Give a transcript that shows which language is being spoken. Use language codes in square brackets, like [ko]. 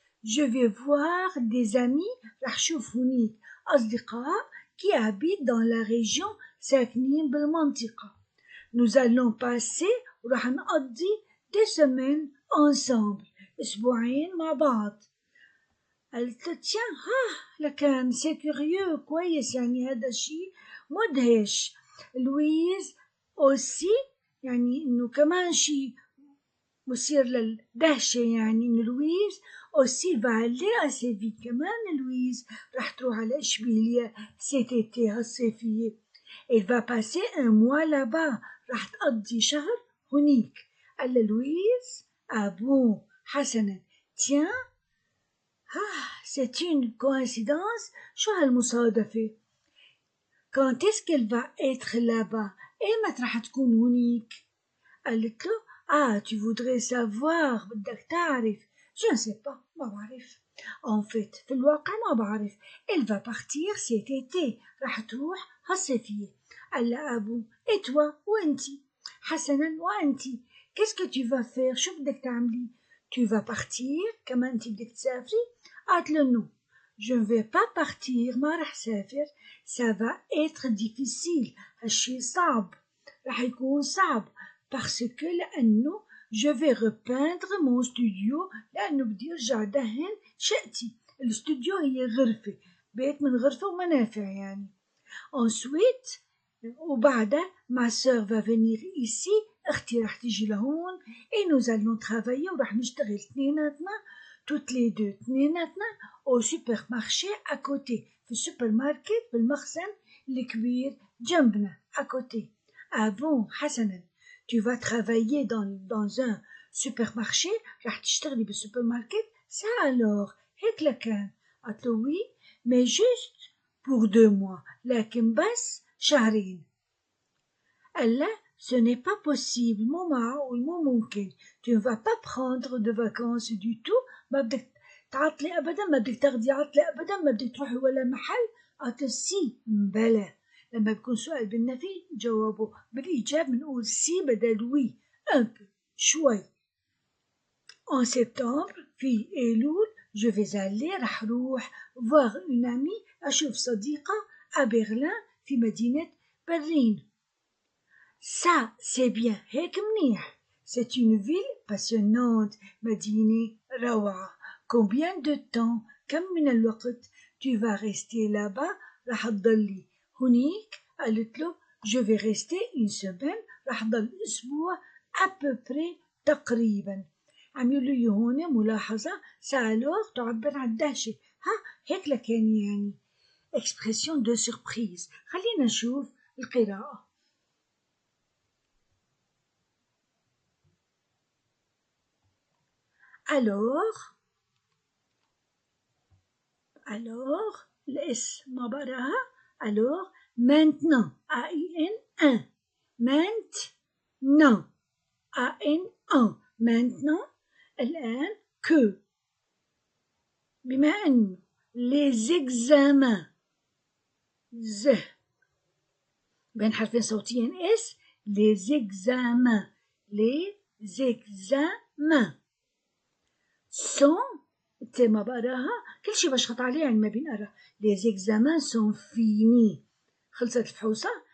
[fr] je vais voir des amis [ar] راح شوف هناك أصدقاء [fr] qui habitent dans la région [ar] ساكنين بالمنطقة. [fr] nous allons passer [ar] وراح نقضي [fr] des semaines ensemble [ar] أسبوعين مع بعض. قلت له [fr] tiens [ar] لكان [fr] c'est curieux [ar] كويس يعني هذا الشيء مدهش. لويز [fr] aussi [ar] يعني إنه كمان شيء مثير للدهشة يعني إن لويز [fr] aussi va aller à Séville [ar] كمان لويز راح تروح على إشبيلية [fr] cet été [ar] هالصيفية. [fr] elle va passer un mois là-bas [ar] راح تقضي شهر هنيك. قال لويز [fr] bon [ar] حسنا [fr] tiens c'est une coïncidence [ar] شو هالمصادفة. [fr] quand est-ce qu'elle va être là-bas [ar] إيمت راح تكون هنيك؟ قالت له [fr] tu voudrais savoir [ar] بدك تعرف. [fr] je ne sais pas [ar] ما بعرف [fr] en fait [ar] في الواقع ما بعرف. [fr] elle va partir cet été [ar] راح تروح هالصيفية. قال له أبو [fr] et toi [ar] وأنتي؟ حسنا وأنتي [fr] qu'est-ce que tu vas faire [ar] شو بدك تعملي؟ [fr] tu vas partir [ar] كمان أنتي بدك تسافري؟ قالت له [fr] non je ne vais pas partir [ar] ما راح سافر [fr] ça va être difficile [ar] هالشي صعب راح يكون صعب [fr] parce que [ar] لأنه [fr] je vais repeindre mon studio [ar] لأنه بدي أرجع دهن شقتي. الاستوديو هي غرفة بيت من غرفة ومنافع يعني. [fr] ensuite [ar] وبعدها [fr] ma sœur va venir ici [ar] أختي راح تيجي لهون [fr] et nous allons travailler [ar] وراح نشتغل اثنيناتنا [fr] toutes les deux [ar] اثنيناتنا [fr] au supermarché à côté [ar] في السوبر ماركت بالمخزن الكبير جنبنا [fr] à côté. bon [ar] حسنا [fr] tu vas travailler dans un supermarché [ar] راح تشتغلي بالسوبر ماركت. [fr] ça alors [ar] هيك لكان. قلت له [fr] oui mais juste pour 2 mois [ar] لكن بس شهرين. قال لا [fr] ce n'est pas possible [ar] مو معقول مو ممكن. [fr] tu ne vas pas prendre de vacances du tout [ar] ما بدك تعطلي أبدا ما بدك تاخدي عطلة أبدا ما بدك تروحي ولا محل. قلت له سي بلى. لما بيكون سؤال بالنفي جوابه بالإيجاب بنقول سي بدل وي [fr] un peu [ar] شوي. [fr] en septembre [ar] في أيلول [fr] je vais aller [ar] راح روح [fr] voir une amie [ar] أشوف صديقة [fr] à Berlin [ar] في مدينة برلين. [fr] ça c'est bien [ar] هيك منيح. [fr] c'est une ville passionnante [ar] مدينة روعة. [fr] combien de temps [ar] كم من الوقت [fr] tu vas rester là-bas [ar] راح تضلي هنيك؟ قالت له [fr] je vais rester une semaine [ar] راح ضل أسبوع [fr] à peu près [ar] تقريبا. عملوا لي هون ملاحظة سألوه تعبر عن الدهشة. هيك لكان يعني [fr] expression de surprise. [ar] خلينا نشوف القراءة. [fr] alors [ar] الاسم ما براها. [fr] alors maintenant A-I-N-1 maintenant A-N-1 maintenant [ar] الآن que بما أنه [fr] les examens [ar] بين حرفين صوتيين اس [fr] les examens sont [ar] ما بقراها كل شيء بشخط عليه يعني ما بينقرا. [fr] les examens sont finis [ar] خلصت الفحوصة.